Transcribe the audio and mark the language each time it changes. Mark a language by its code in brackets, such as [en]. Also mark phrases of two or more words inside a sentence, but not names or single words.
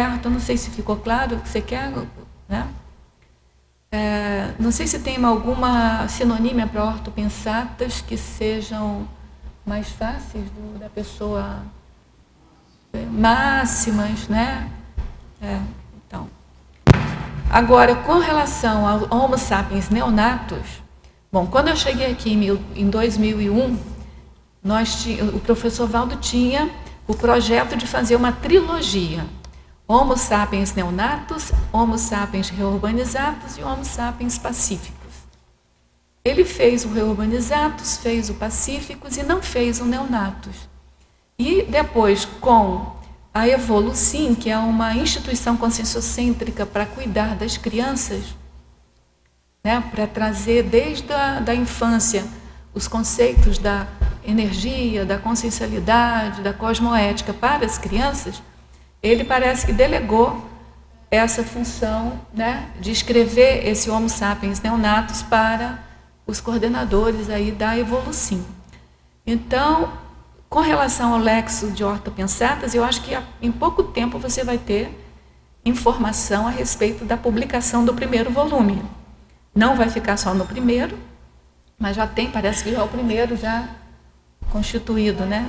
[pt] Eu não sei se ficou claro o que você quer, né? Não sei se tem alguma sinonímia para ortopensatas que sejam mais fáceis da pessoa, máximas, né? Então. Agora, com relação ao Homo sapiens neonatus, bom, quando eu cheguei aqui em 2001, o professor Valdo tinha o projeto de fazer uma trilogia: Homo sapiens neonatus, Homo sapiens reurbanizatus e Homo sapiens pacíficos. Ele fez o reurbanizatus, fez o pacíficos e não fez o neonatus. E depois, com a Evolucim, que é uma instituição conscienciocêntrica para cuidar das crianças, né, para trazer desde a infância os conceitos da energia, da consciencialidade, da cosmoética para as crianças, ele parece que delegou essa função, né, de escrever esse Homo sapiens neonatus para os coordenadores aí da Evolucim. Então, com relação ao Lexo de ortopensatas, eu acho que em pouco tempo você vai ter informação a respeito da publicação do primeiro volume. Não vai ficar só no primeiro, mas já tem, parece que já é o primeiro já constituído, né?